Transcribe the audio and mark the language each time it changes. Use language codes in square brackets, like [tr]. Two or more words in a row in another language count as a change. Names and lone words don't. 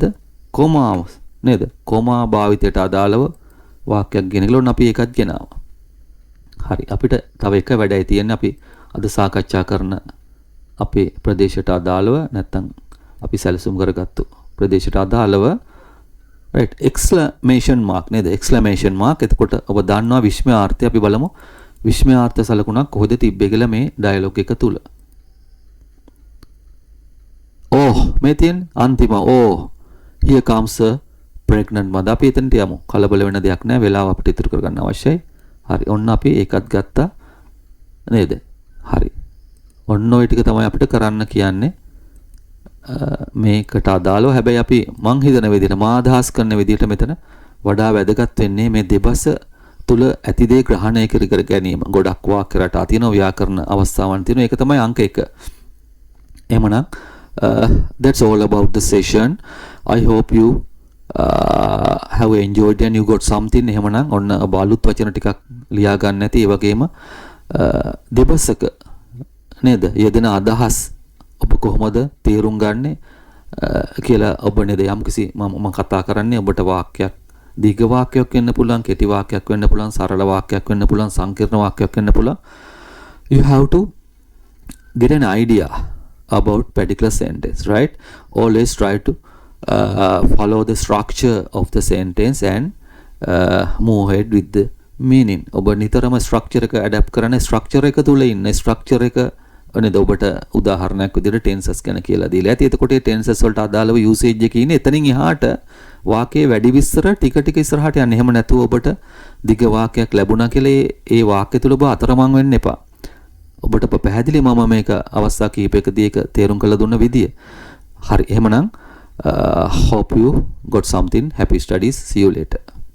[si] කොමාව නේද? කොමා භාවිතයට අදාළව වාක්‍යයක් ගෙනගලා ඔන්න අපි ඒකත් ගෙනාවා. හරි. අපිට තව එක වැඩයි තියෙන්නේ අපි අද සාකච්ඡා කරන අපේ ප්‍රදේශයට අදාළව නැත්තම් අපි සැලසුම් කරගත්තු ප්‍රදේශයට අදාළව [en] right exclamation mark [si] නේද? [en] exclamation mark. [si] එතකොට ඔබ දන්නවා විස්මයාර්ථය අපි බලමු. විස්මයාර්ථ සලකුණක් කොහෙද තිබ්බේ කියලා මේ ඩයලොග් එක තුල. මේ තියෙන අන්තිම [en] here comes a pregnant mother. [si] අපි එතනට යමු. කලබල වෙන දෙයක් නෑ. වෙලාව අපිට ඉතුරු කරගන්න අවශ්‍යයි. හරි. ඔන්න අපි ඒකත් ගත්තා නේද? හරි. ඔන්න ඔය ටික තමයි අපිට කරන්න කියන්නේ. මේකට අදාළව හැබැයි අපි මං හිතන විදිහට මා අදහස් කරන විදිහට මෙතන වඩා වැදගත් වෙන්නේ මේ දෙබස තුල ඇති දේ ග්‍රහණය කර ගැනීම. ගොඩක් වාක්‍ය රටා තියෙනවා, ව්‍යාකරණ අවස්ථාවන් තියෙනවා. ඒක තමයි අංක 1. එහෙමනම් [en] that's all about the session. I hope you have enjoyed and you got something. [si] එහෙමනම් ඔන්න අලුත් වචන ටිකක් ලියා ගන්න ඇති. ඒ වගේම දෙබසක නේද යෙදෙන අදහස් ඔබ කොහොමද තේරුම් ගන්නේ කියලා ඔබ නේද යම්කිසි මම කතා කරන්නේ ඔබට වාක්‍යයක් දීර්ඝ වාක්‍යයක් වෙන්න පුළුවන්, කෙටි වාක්‍යයක් වෙන්න පුළුවන්, සරල වාක්‍යයක් වෙන්න පුළුවන්, සංකීර්ණ වාක්‍යයක් වෙන්න පුළුවන්. [en] You have to get an idea about particular sentence, right? Always try to follow the structure of the sentence and move ahead with the meaning. [si] ඔබ නිතරම structure එක adapt කරන්නේ structure එක තුල ඉන්න structure එක නේද ඔබට උදාහරණයක් විදිහට tenses ගැන කියලා දීලා ඇති. එතකොට මේ tenses වලට අදාළව usage එකේ ඉන්නේ එතනින් එහාට වාක්‍යයේ වැඩි විස්තර ටික ටික ඉස්සරහට යන්න. එහෙම නැතුව ඔබට දිග වාක්‍යයක් ලැබුණා කියලා ඒ වාක්‍ය තුල ඔබ අතරමං වෙන්න එපා. ඔබට පැහැදිලි මම මේක අවස්ථා කිහිපයකදී ඒක තේරුම් කරලා දුන්න විදිය. හරි. එහෙමනම් [en] hope you got something. Happy studies. See you later.